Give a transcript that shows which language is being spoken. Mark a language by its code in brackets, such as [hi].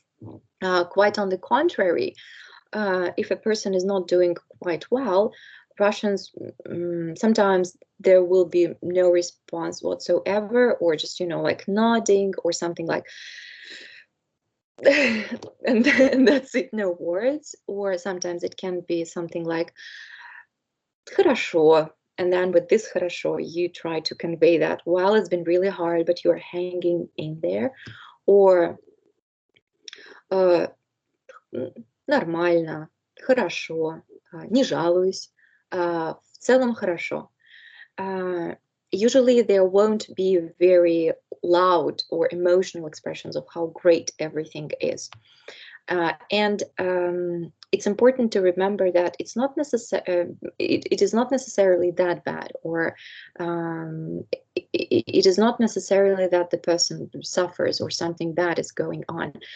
[en] Quite on the contrary, if a person is not doing quite well, Russians, sometimes there will be no response whatsoever, or just, like nodding or something like, and that's it, no words. Or sometimes it can be something like, хорошо. And then with this хорошо, you try to convey that, well, it's been really hard, but you're hanging in there. [ru] Or нормально, хорошо, не жалуюсь, в целом хорошо. [en] Usually there won't be very loud or emotional expressions of how great everything is. And it's important to remember that it's not it is not necessarily that bad, or it is not necessarily that the person suffers or something bad is going on.